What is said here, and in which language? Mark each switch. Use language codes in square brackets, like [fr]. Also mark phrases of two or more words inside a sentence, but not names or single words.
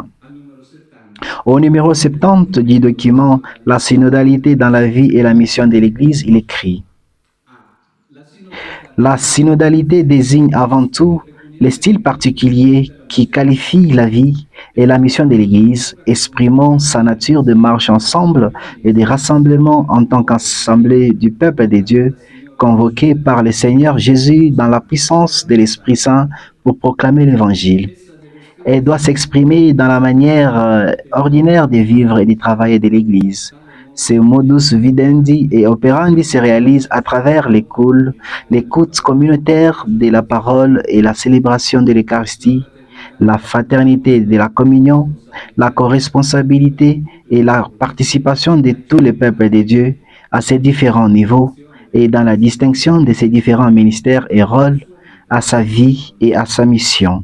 [fr] Au numéro 70 du document La synodalité dans la vie et la mission de l'Église, il écrit: la synodalité désigne avant tout le style particulier qui qualifie la vie et la mission de l'Église, exprimant sa nature de marche ensemble et de rassemblement en tant qu'assemblée du peuple de Dieu, convoqué par le Seigneur Jésus dans la puissance de l'Esprit Saint pour proclamer l'Évangile. Elle doit s'exprimer dans la manière ordinaire de vivre et de travailler de l'Église. Ce [la] modus vivendi et operandi [fr] se réalise à travers l'écoute communautaire de la parole et la célébration de l'Eucharistie, la fraternité de la communion, la corresponsabilité et la participation de tous les peuples de Dieu à ces différents niveaux et dans la distinction de ces différents ministères et rôles à sa vie et à sa mission.